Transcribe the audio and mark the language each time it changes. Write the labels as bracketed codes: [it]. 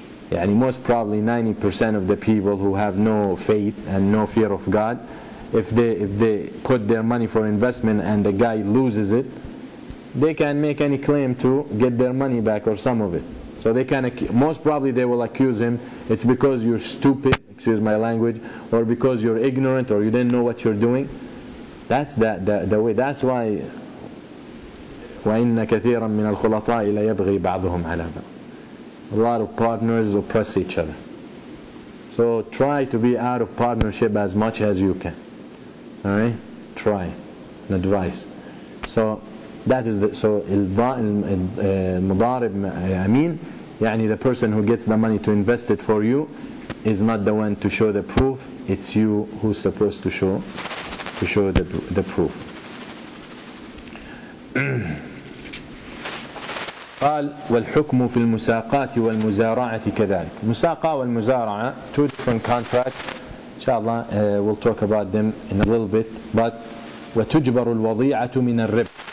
[en] Yani most probably 90% of the people who have no faith and no fear of God, if they put their money for investment and the guy loses it, they can make any claim to get their money back or some of it. So they can, most probably they will accuse him, it's because you're stupid, excuse my language, or because you're ignorant or you didn't know what you're doing. That's the way. That's why [ar] وَإِنَّ كَثِيرًا مِنَ الْخُلَطَاءِ لَيَبْغِي بَعْضُهُمْ عَلَى بَعْضٍ. [en] A lot of partners oppress each other. So try to be out of partnership as much as you can. Alright? Try. An advice. So that is the, so [ar] المضارب أمين, يعني [en] the person who gets the money to invest it for you is not the one to show the proof, it's you who's supposed to show the proof. [ar] قال والحكم في المساقات والمزارعة كذلك. مساقة والمزارعة, [en] two different contracts. Inshallah, we'll talk about them in a little bit. But [ar] وتجبر الوضيعة من الربح.